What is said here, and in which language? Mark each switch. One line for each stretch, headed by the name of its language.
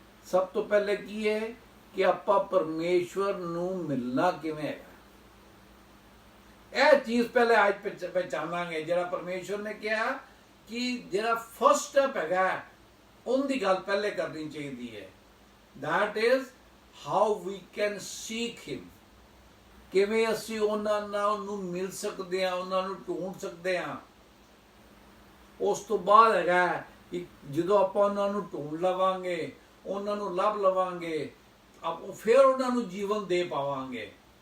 Punjabi: ਸਭ ਤੋਂ ਪਹਿਲੇ ਕੀ ਹੈ ਕਿ ਆਪਾਂ ਪਰਮੇਸ਼ਵਰ ਨੂੰ ਮਿਲਣਾ ਕਿਵੇਂ ਹੈਗਾ, ਇਹ ਚੀਜ਼ ਪਹਿਲੇ ਅੱਜ ਪਹਿਚਾਨਾਂਗੇ। ਜਿਹੜਾ ਪਰਮੇਸ਼ਵਰ ਨੇ ਕਿਹਾ ਕਿ ਜਿਹੜਾ ਫਸਟ ਸਟੈਪ ਹੈਗਾ, ਉਹਦੀ ਗੱਲ ਪਹਿਲੇ ਕਰਨੀ ਚਾਹੀਦੀ ਹੈ।
English: that is how we can seek him।
Punjabi: ਕਿਵੇਂ ਅਸੀਂ ਉਹਨਾਂ ਨਾਲ ਨੂੰ ਮਿਲ ਸਕਦੇ ਹਾਂ, ਉਹਨਾਂ ਨੂੰ ਢੂੰਡ ਸਕਦੇ ਹਾਂ। ਉਸ ਤੋਂ ਬਾਅਦ ਹੈਗਾ ਕਿ ਜਦੋਂ ਆਪਾਂ ਉਹਨਾਂ ਨੂੰ ਢੂੰਡ ਲਵਾਂਗੇ, ਉਹਨਾਂ ਨੂੰ ਲੱਭ ਲਵਾਂਗੇ, ਫਿਰ ਉਹਨਾਂ ਨੂੰ ਜੀਵਨ ਦੇ ਪਾਵਾਂਗੇ।